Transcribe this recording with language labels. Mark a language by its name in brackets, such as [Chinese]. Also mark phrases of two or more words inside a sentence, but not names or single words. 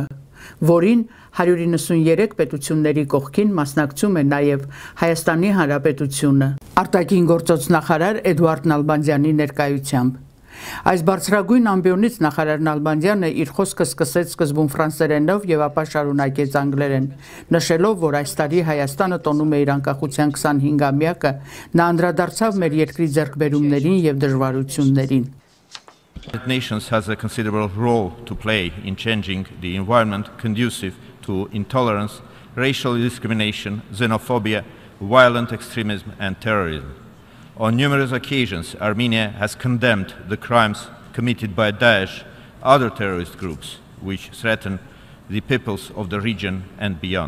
[Armenian] որին 193 պետությունների կողքին մասնակցում է նաև Հայաստանի Հանրապետությունը, արտաքին գործոց նախարար Էդուարդ Նալբանդյանի ներկայությամբ։ Այս բարձրագույն ամբիոնից նախարար Նալբանդյանը իր խոսքը սկսեց սկզբում ֆրանսերենով եւ ապա շարունակեց անգլերեն, նշելով, որ այս տարի Հայաստանը տոնում է իր անկախության 25-ամյակը, նա անդրադարձավ մեր երկրի ձեռքբերումներին եւ դժվարություններին։ [English] The nations has a considerable role to play in changing the environment conducive to intolerance, racial discrimination, xenophobia, violent extremism and terrorism. On numerous occasions, Armenia has condemned the crimes committed by Daesh, other terrorist groups, which threaten the peoples of the region and beyond.